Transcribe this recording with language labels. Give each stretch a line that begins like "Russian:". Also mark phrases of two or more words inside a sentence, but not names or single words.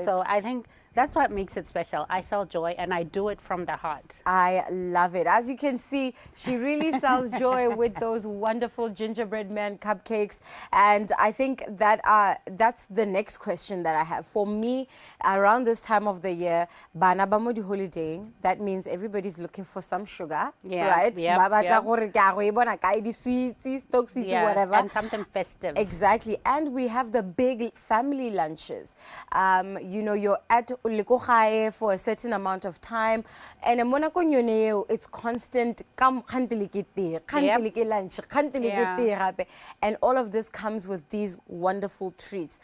English: So I think that's what makes it special. I sell joy and I do it from the heart. I love it. As you can see, she really sells joy with those wonderful gingerbread man cupcakes. And I think that that's the next question that I have. For me, around this time of the year,
Tswana: bana ba mo di holiday,
English: that means everybody's looking for some sugar, Yeah, right? yep,
Tswana: Ba batla
English: yep.
Tswana: gore ke a go e bona kae di
English: sweets, stock sweets, whatever. And something festive. Exactly. And we have the big family lunches. You know, you're at Likohae for a certain amount of time. And it's constant. And all of this comes with these wonderful treats.